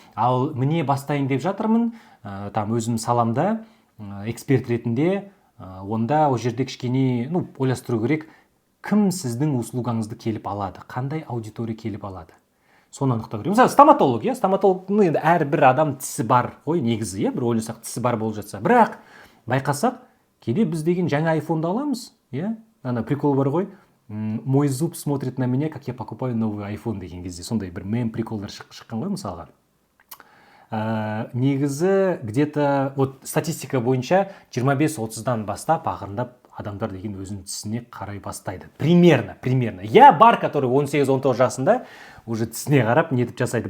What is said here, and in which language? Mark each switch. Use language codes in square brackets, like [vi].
[kk] Ал міне бастайын деп жатырмын, өзім саламда эксперт ретінде, онда ол жерде кішкене ойластыру керек, кім сіздің услугаңызды келіп алады, қандай аудитория келіп алады. Соны анықтау керек. Мысалы, стоматолог, енді әрбір адам тісі бар ғой, негізі, бір ойласақ тісі бар болып жатса. Бірақ байқасақ, кейде біз деген жаңа айфонды аламыз, прикол бар ғой. [ru] Мой зуб смотрит на меня, как я покупаю новый айфон [kk] деген кезде. Сондай бір приколдар шыққан ғой, мысалға. Негізі, [ru] где-то [kk] статистика бойынша 25-30-дан бастап ақырындап адамдар деген өзінің тісіне қарай бастайды. [ru] Примерно. [kk] Бар, который 18-19 жасында уже тісіне қарап нетіп жасайды.